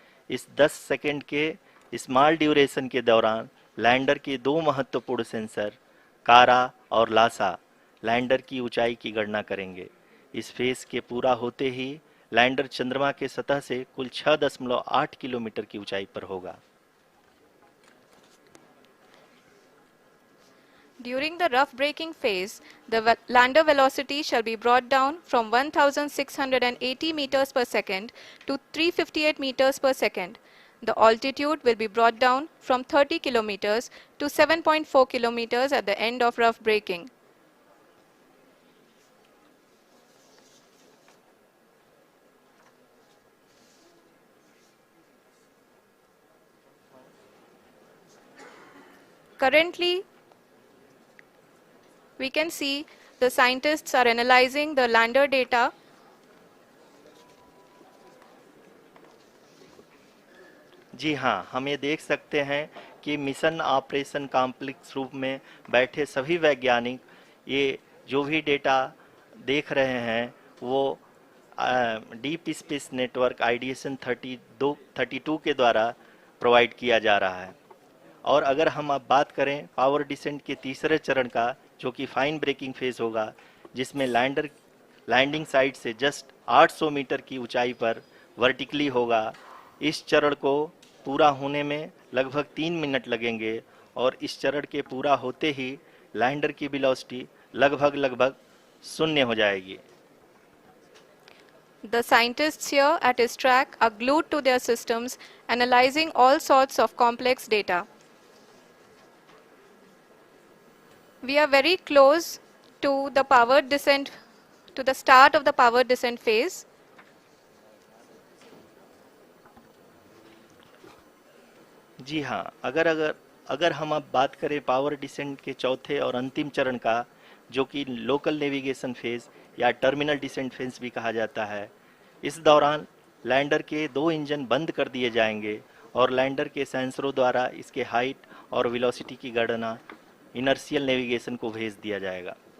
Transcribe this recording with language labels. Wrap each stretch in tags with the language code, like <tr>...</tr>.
<hi>इस 10 सेकेंड के small duration के दौरान लैंडर के 2 महत्वपूर्ण सेंसर कारा और लासा लैंडर की ऊंचाई की गणना करेंगे। इस फेज के पूरा होते ही लैंडर चंद्रमा के सतह से कुल 6.8 किलोमीटर की ऊंचाई पर होगा।</hi> <en>During the rough braking phase, the lander velocity shall be brought down from 1680 meters per second to 358 meters per second. The altitude will be brought down from 30 kilometers to 7.4 kilometers at the end of rough braking. Currently, we can see the scientists are analyzing the lander data.</en> <hi>जी हाँ, हम ये देख सकते हैं कि mission operation complex रूप में बैठे सभी वैज्ञानिक ये जो भी डेटा देख रहे हैं वो डीप स्पेस नेटवर्क IDSN 32 के द्वारा प्रोवाइड किया जा रहा है। और अगर हम अब बात करें पावर डिसेंट के तीसरे चरण का, जो कि फाइन ब्रेकिंग फेज होगा, जिसमें लैंडिंग साइट से जस्ट 800 मीटर की ऊंचाई पर वर्टिकली होगा। इस चरण को पूरा होने में लगभग 3 मिनट लगेंगे और इस चरण के पूरा होते ही लैंडर की वेलोसिटी लगभग 0 हो जाएगी।</hi> <en>The scientists here at ISRO are glued to their systems, analyzing all sorts of complex data. We are very close to the powered descent, to the start of the powered descent phase.</en> <hi>जी हाँ, अगर हम अब बात करें power descent के चौथे और अंतिम चरण का, जो कि लोकल नेविगेशन फेज या टर्मिनल डिसेंट फेज भी कहा जाता है, इस दौरान लैंडर के 2 इंजन बंद कर दिए जाएंगे और लैंडर के सेंसरों द्वारा इसके हाइट और वेलोसिटी की गणना इनर्शियल नेविगेशन को भेज दिया जाएगा।</hi>